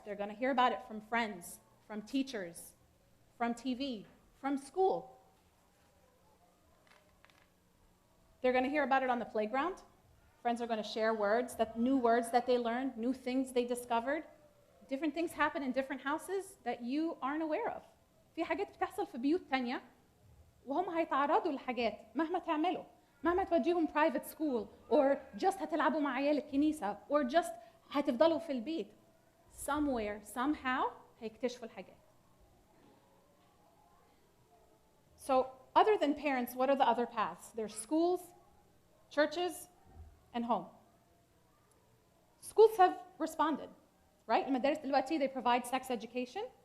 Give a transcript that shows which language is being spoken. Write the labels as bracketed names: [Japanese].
[English] They're going to hear about it from friends, from teachers, from TV, from school. They're going to hear about it on the playground. Friends are going to share new words that they learned, new things they discovered. Different things happen in different houses that you aren't aware of. [Arabic] في حاجات بتحصل في بيوت تانية وهم هيتعرضوا لحاجات مهما تعملوا. مهما توديهم [English] private school or just [Arabic] هتلعبوا مع عيال الكنيسة [English] or just [Arabic] هتفضلوا في البيت. [English] Somewhere, somehow [Arabic] هيكتشفوا الحاجات. [English] So other than parents, what are the other paths? There's schools, churches, and home. Schools have responded, right? [Arabic] المدارس دلوقتي, [English] they provide sex education.